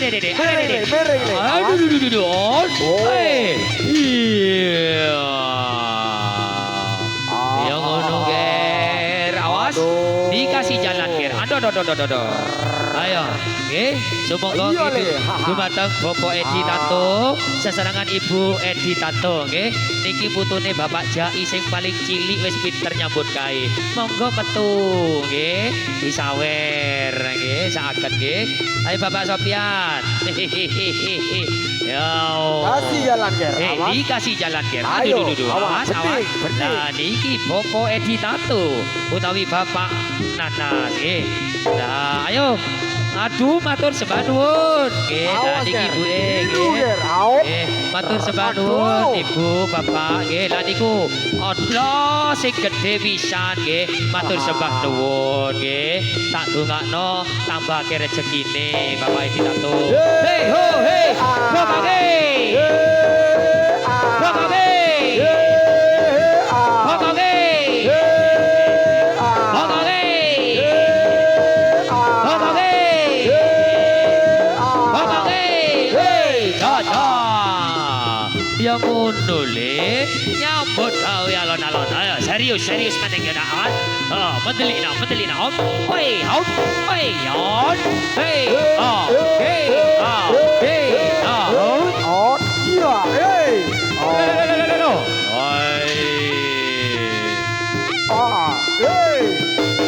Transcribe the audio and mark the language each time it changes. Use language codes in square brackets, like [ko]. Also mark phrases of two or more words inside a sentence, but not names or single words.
[jv] Yang ngono ger. Awas. [id] Dikasih jalan ger. Aduh. Ayo. [jv] Nggih, sumangga Iya, Le. dumateng Bapak Edi Tanto, sesarengan Ibu Edi Tanto nggih. Niki putune Bapak Jai sing paling cilik wis pinter nyambut gawe. Monggo metu nggih, disawer nggih, saged nggih. Ayo Bapak Sopian. Yo. [id] Kasih jalan ger. Dikasih jalan ger. [jv] Ayo, Aduh. awas, Awas. bening. Nah, niki Bapak Edi Tanto utawi Bapak Nanas nggih. Nah, ayo. Aduh, matur sembah nuwun. Nggih, lah Awas, niki Ger. Ibu Ibu, Ger. Awas. Nggih, matur sembah Aduh. nuwun Ibu, Bapak. Nggih, lah niku Allah sing gedhe pisan nggih. Matur sembah nuwun nggih. Tak dongakno tambahke rezekine Bapak Edi Tato. Hei ho hei. Bapak nggih. Bapak nggih. Bapak nggih. Bapak nggih. Bapak nggih. Bapak nggih. Hei, ya ngono le. Nyambut gawe alon-alon. Ayo serius meneng ya nak. Medeli nak. Oi, hop. Oi, yon. Hei, hei, hei, Iya, Oi. Hey.